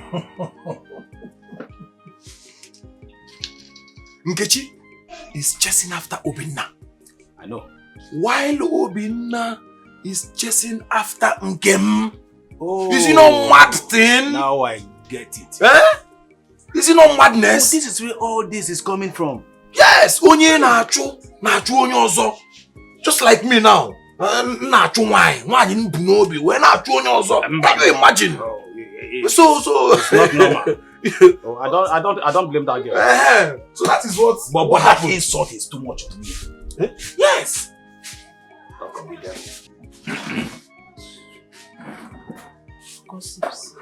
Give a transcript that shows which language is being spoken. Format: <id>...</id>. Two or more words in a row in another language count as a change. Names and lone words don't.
<en>Nkechi is chasing after Obinna. I know. While Obinna is chasing after Nkem. Oh. Is it not mad thing? Now I get it. Eh? Is it not madness? Oh, this is where all this is coming from. Yes,</en> <ig>onye na-achụ onye ọzọ.</ig> <en>Just like me now.</en> <ig>Na-achụ nwaanyị m bu n'obi wee na-achụ onye ọzọ.</ig> <en>Can you imagine? So it's not normal. I don't blame that girl. So that is what. But that insult is too much on me. Eh? Yes. Gossips.</en>